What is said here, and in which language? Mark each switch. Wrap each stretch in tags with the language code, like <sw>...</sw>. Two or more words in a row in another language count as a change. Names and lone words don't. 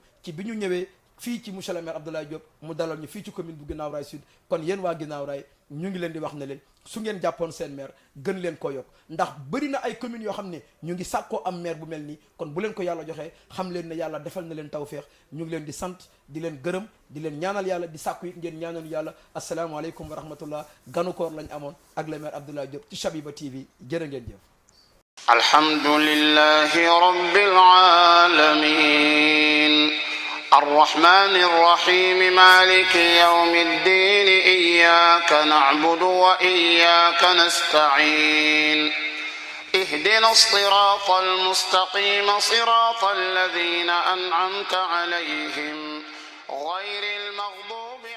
<wo>ci bi ñu ñëwee fii ci</wo> <fr>monsieur le maire</fr> <wo>Abdoulaye Diop mu dalal ñu fii ci commune bu Guinaw Rail Sud kon yéen waa Guinaw Rail ñu ngi leen di wax ne leen su ngeen jàppoon seen maire gën leen ko yokk ndax bëri na ay communes yoo xam ne ñu ngi sàkkoo am maire bu mel nii kon bu leen ko yàlla joxee xam leen ne yàlla defal na leen tawféex ñu ngi leen di sant di leen gërëm di leen ñaanal yàlla di sàkku it ngeen ñaanal yàlla</wo> <ar>السلام عليكم ورحمة الله</ar> <wo>Ganu Koor lañ amoon ak</wo> <fr>le maire</fr> <wo>Abdoulaye Diop ci Chabiba TV jërë ngeen jëf.</wo> <ar>الحمد لله رب العالمين الرحمن الرحيم مالك يوم الدين إياك نعبد وإياك نستعين اهدنا الصراط المستقيم صراط الذين أنعمت عليهم غير المغضوب</ar>